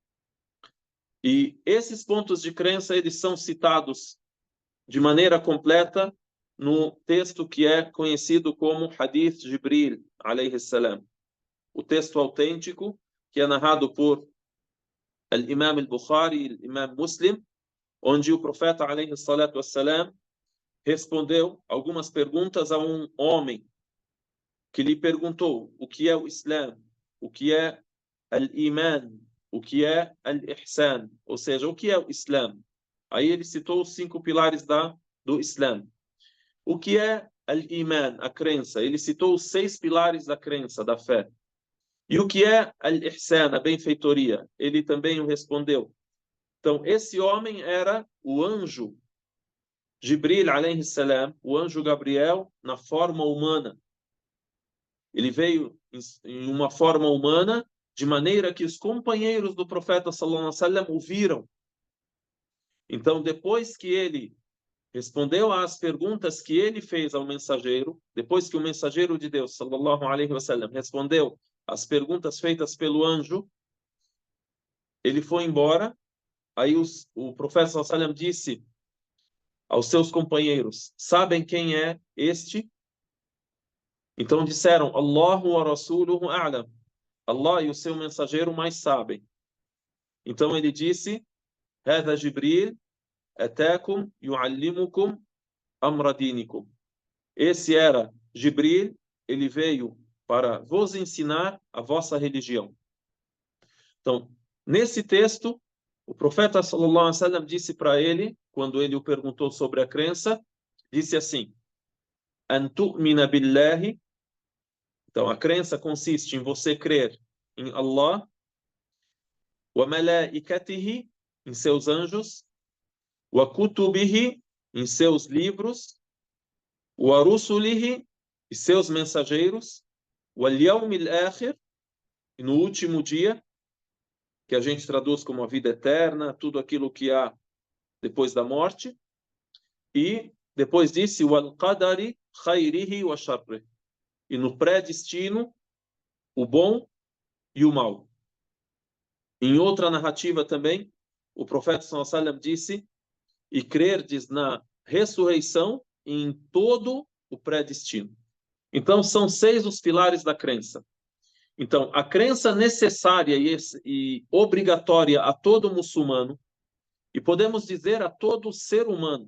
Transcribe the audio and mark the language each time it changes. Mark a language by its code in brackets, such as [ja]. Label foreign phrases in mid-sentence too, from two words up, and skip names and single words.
[pt] E esses pontos de crença, eles são citados de maneira completa no texto que é conhecido como Hadith Jibril, [ar] عليه السلام. [pt] O texto autêntico, que é narrado por Al-Imam al-Bukhari e Al-Imam Muslim, onde o profeta, [ar] عليه الصلاة والسلام, [pt] respondeu algumas perguntas a um homem que lhe perguntou o que é o Islã, o que é al-Iman, o que é al-Ihsan, ou seja, o que é o Islã. Aí ele citou os 5 pilares do Islã. O que é al-Iman, a crença? Ele citou os 6 pilares da crença, da fé. E o que é al-Ihsan, a benfeitoria? Ele também o respondeu. Então, esse homem era o anjo Jibril, [ar] عليه السلام, [pt] o anjo Gabriel, na forma humana. Ele veio em uma forma humana, de maneira que os companheiros do profeta [ar] صلى الله عليه وسلم [pt] o viram. Então, depois que ele respondeu às perguntas que ele fez ao mensageiro, depois que o mensageiro de Deus [ar] صلى الله عليه وسلم [pt] respondeu às perguntas feitas pelo anjo, ele foi embora. Aí o profeta [ar] صلى الله عليه وسلم [pt] disse aos seus companheiros: sabem quem é este? Então disseram: [ar] الله ورسوله أعلم. [pt] Allah e o seu mensageiro mais sabem. Então ele disse: [ar] هذا جبريل أتاكم يعلمكم أمر دينكم. [pt] Esse era Jibril, ele veio para vos ensinar a vossa religião. Então, nesse texto, o profeta [ar] صلى الله عليه وسلم [pt] disse para ele, quando ele o perguntou sobre a crença, disse assim: [ar] أن تؤمن بالله. [pt] Então, a crença consiste em você crer em Allah, [ar] وملائكته, [pt] em seus anjos, [ar] وكتبه, [pt] em seus livros, [ar] ورسله, [pt] e seus mensageiros, [ar] واليوم الآخر, [pt] e no último dia, que a gente traduz como a vida eterna, tudo aquilo que há depois da morte, e depois disse [ar] والقدر خيره وشره, [pt] e no predestino, o bom e o mal. Em outra narrativa também, o profeta [ar] صلى الله عليه وسلم [pt] disse: e crerdes na ressurreição e em todo o predestino. Então, são 6 os pilares da crença. Então, a crença necessária e obrigatória a todo muçulmano, e podemos dizer a todo ser humano,